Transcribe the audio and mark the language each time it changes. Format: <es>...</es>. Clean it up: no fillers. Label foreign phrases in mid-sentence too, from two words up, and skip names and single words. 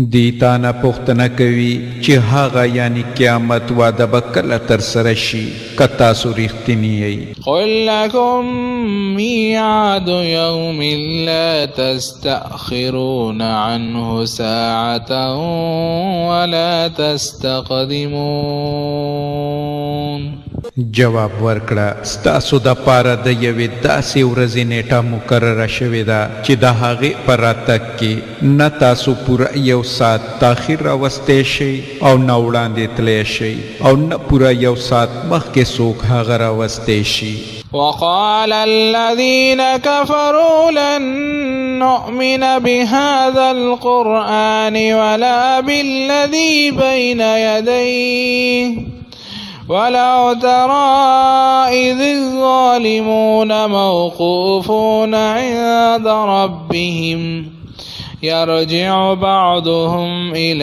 <ps>دیتانا پختنه کوي چې هغه یعنی قیامت واده به کله ترسره شي که تاسو رښتیني یئ.</ps> <ar>قل لكم ميعاد يوم لا تستأخرون عنه ساعة ولا تستقدمون.</ar> <ps>جواب ورکړه ستاسو د پاره د یوې داسې ورځې نیټه مقرره شوې ده چې د هغې په راتګ کې نه تاسو پوره یو ساعت تاخیر راوستی شئ او نه وړاندې تلی شئ او نه پوره یو ساعت مخکې څوک هغه راوستی شي.</ps> <ar>وقال الذين كفروا لن نؤمن بهذا القرآن ولا بالذي بين يديه ولو ترى إذ الظالمون موقوفون عند ربهم يرجع بعضهم</ar>